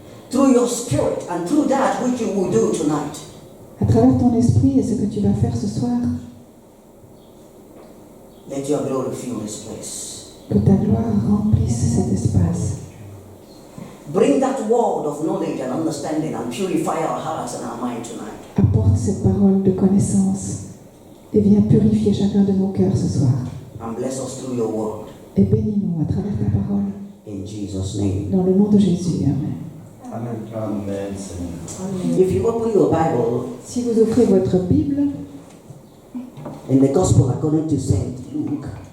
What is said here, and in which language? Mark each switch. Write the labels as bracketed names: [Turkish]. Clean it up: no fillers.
[English] Through your Spirit and through that which you will do tonight. [French] À travers ton esprit et ce que tu vas faire ce soir, [English] Let your glory fill this place. [French] que ta gloire remplisse cet espace. [English] Bring that word of knowledge and understanding and purify our hearts and our mind tonight. [French] Apporte cette parole de connaissance et viens purifier chacun de nos cœurs ce soir. [English] And bless us through your word. [French] Et bénis-nous à travers ta parole. [English] In Jesus' name. [French] Dans le nom de Jésus. Amen. Amen, Seigneur. [English] If you open your Bible [French] Si vous ouvrez votre Bible, [English] in the Gospel according to Saint Luke,